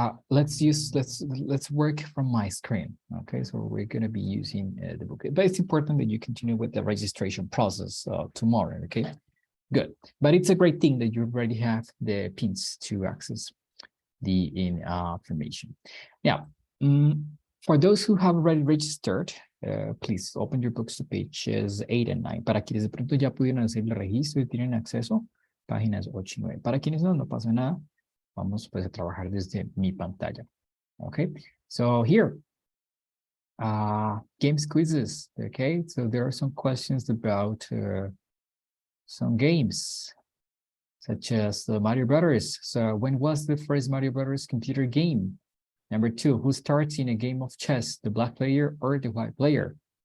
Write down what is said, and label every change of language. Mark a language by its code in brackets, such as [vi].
[en] Let's work from my screen. Okay, so we're going to be using the book, but it's important that you continue with the registration process tomorrow. Okay, good. But it's a great thing that you already have the pins to access the information. Now, for those who have already registered, please open your books to pages 8 and 9. [es] Para quienes de pronto ya pudieron hacer el registro y tienen acceso, páginas 8 y 9. Para quienes no pasa nada. Vamos pues a trabajar desde mi pantalla. [en] Okay, so here, games quizzes. Okay, so there are some questions about some games, such as the Mario Brothers. So when was the first Mario Brothers computer game? Number 2, who starts in a game of chess, the black player or the white player?